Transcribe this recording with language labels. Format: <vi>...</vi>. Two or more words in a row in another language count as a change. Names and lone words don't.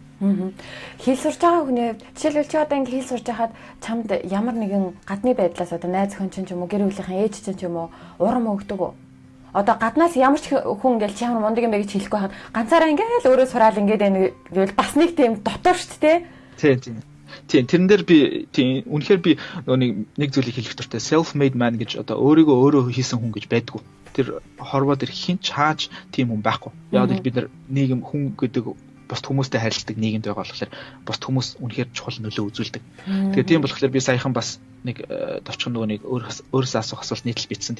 <mn>Хэл сурч байгаа хүний жишээлбэл чи одоо ингэ хэл сурч байхад чамд ямар нэгэн гадны байдлаас одоо найз охин ч юм уу гэр бүлийнхэн ээж ч юм уу урам өгдөг үү? Одоо гаднаас ямар ч хүн ингээл чи ямар мундаг юм бэ гэж хэлэхгүй хаад ганцаараа ингээл өөрөө сураал ингээд байна гэвэл бас нэг тийм дотор шүү дээ. Тийм тэрэн дээр би тийм үнэхээр би нэг зүйлийг хэлэх дуртай</mn> <en>self made man</en> <mn>гэж одоо өөрөө хийсэн хүн гэж байдгүй. Тэр хорвоо дээр хинч хааж тийм хүн байхгүй. Яг л бид нар нийгэм хүн гэдэг бусд хүмүүстэй харилцдаг нийгэмд байгаа болохоор бусд хүмүүс үнэхээр чухал нөлөө үзүүлдэг. Тэгээд тийм болохоор би саяхан бас нэг товчхон нэг өөрөөсөө асуух асуулт нийтлэл бичсэн.</mn>